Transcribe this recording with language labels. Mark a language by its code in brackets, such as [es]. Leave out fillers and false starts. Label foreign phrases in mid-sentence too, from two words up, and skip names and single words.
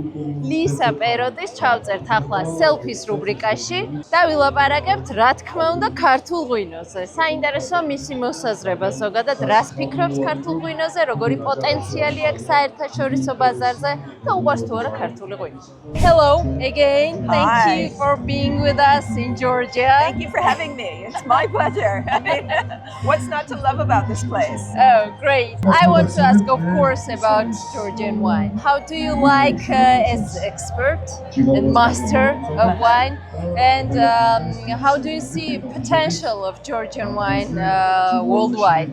[ka] ლისა პეროტის ჩავწერთ ახლა სელფის რუბრიკაში და ვილაპარაკებთ რა თქმა უნდა ქართულ ღვინოზე. საინტერესო მისი მოსაზრება ზოგადად რას ფიქრობს ქართულ ღვინოზე, როგორი პოტენციალი აქვს საერთაშორისო ბაზარზე და უყვარს თუ არა ქართული ღვინო. [en] Hello again. Thank you for being with us in Georgia. Thank you for having me. It's my pleasure. I mean, what's not to love about this place? Oh, great. I want to ask, of course, about Georgian wine. How do you like, as expert and master of wine, and how do you see potential of Georgian wine worldwide?